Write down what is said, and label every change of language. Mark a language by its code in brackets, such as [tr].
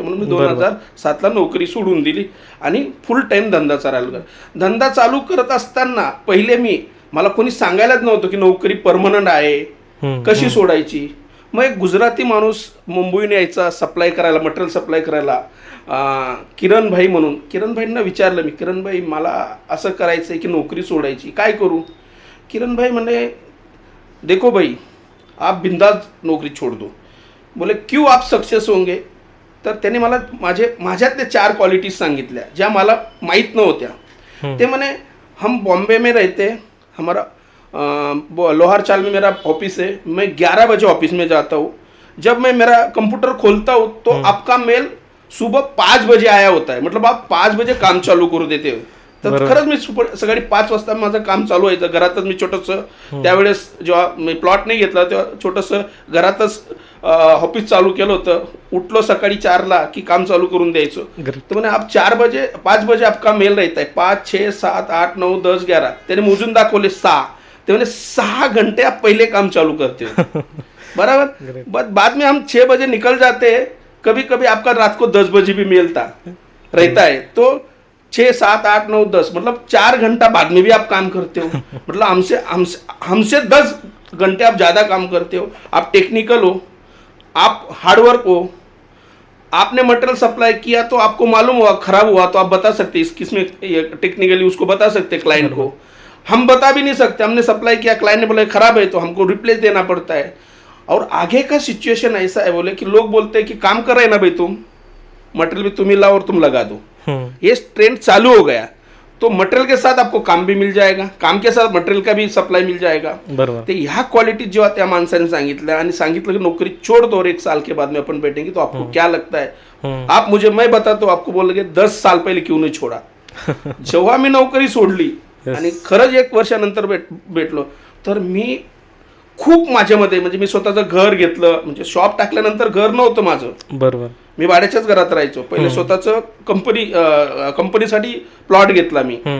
[mr] म्हणून मी 2007ला नोकरी सोडून दिली आणि फुल टाईम धंदा चालू धंदा चालू करत असताना पहिले मला कोणी सांगायलाच नव्हतं की नोकरी परमनंट आहे, कशी सोडायची. मग एक गुजराती माणूस मुंबईने यायचा सप्लाय करायला, मटेरियल सप्लाय करायला, किरण भाई म्हणून. किरण भाईंना विचारलं मी, किरण भाई मला असं करायचं आहे की नोकरी सोडायची, काय करू. [hi] किरण भाई म्हणे, देखो भाई आप बिंदास नौकरी छोड़ दो. बोले क्यों आप सक्सेस होंगे. [mr] तर त्याने मला माझ्यातल्या 4 क्वालिटीज सांगितल्या ज्या मला माहीत नव्हत्या. ते म्हणे, [hi] हम बॉम्बे में रहते, हमारा लोहार चाल में मेरा ऑफिस है, मैं 11 बजे ऑफिस में जाता हूँ. जब मैं मेरा कंप्यूटर खोलता हूँ तो आपका मेल सुबह 5 बजे आया होता है, मतलब आप 5 बजे काम चालू करू देते हो. [mr] तर खरंच मी सकाळी 5 वाजता माझं काम चालू व्हायचं. घरातच मी छोटंसं, त्यावेळेस जेव्हा मी प्लॉट नाही घेतला तेव्हा छोटंसं घरातच ऑफिस चालू केलं होतं. उठलो सकाळी 4ला की काम चालू करून द्यायचो. तर म्हणे [hi] आप 5 बजे आपका मेल रहता है, [mr] 5, 6, 7, 8, 9, 10, 11. त्याने मोजून दाखवले 6. ते म्हणे [hi] 6 घंटे आप पहले काम चालू करते हो. बराबर. बाद में हम 6 बजे निकल जाते हैं, कभी कभी आपका रात को 10 बजे भी मेलता रहता है. तो 6, 7, 8, 9, 10 मतलब 4 घंटा बाद में भी आप काम करते हो. मतलब हमसे 10 घंटे आप ज़्यादा काम करते हो. आप टेक्निकल हो, आप हार्डवर्क हो. आपने मटेरियल सप्लाई किया तो आपको मालूम हुआ खराब हुआ तो आप बता सकते किसमें टेक्निकली उसको बता सकते क्लाइंट को. हम बता भी नहीं सकते, हमने सप्लाई किया, क्लाइंट ने बोला खराब है तो हमको रिप्लेस देना पड़ता है. और आगे का सिचुएशन ऐसा है, बोले कि लोग बोलते हैं कि काम कर रहे हैं ना भाई, तुम मटेरियल भी तुम ही लाओ और तुम लगा दो. ये ट्रेंड चालू हो गया तो मटेरियल के साथ आपको काम भी मिल जाएगा, काम के साथ मटेरियल का भी सप्लाई मिल जाएगा. [mr] तो ह्या क्वालिटी जेव्हा त्या माणसाने सांगितलं की [hi] नौकरी छोड़ दो और 1 साल के बाद में अपन बैठेंगे, तो आपको क्या लगता है, आप मुझे, मैं बताता हूँ आपको, बोलोगे 10 साल पहले क्यों नहीं छोड़ा. [mr] जेव्हा मी नोकरी सोडली आणि खरंच 1 वर्षानंतर भेटलो तर मी खूप माझ्यामध्ये, म्हणजे मी स्वतःचं घर घेतलं. म्हणजे शॉप टाकल्यानंतर घर नव्हतं माझं, बरोबर, मी भाड्याच्याच घरात राहायचो. पहिले स्वतःचं कंपनीसाठी प्लॉट घेतला मी.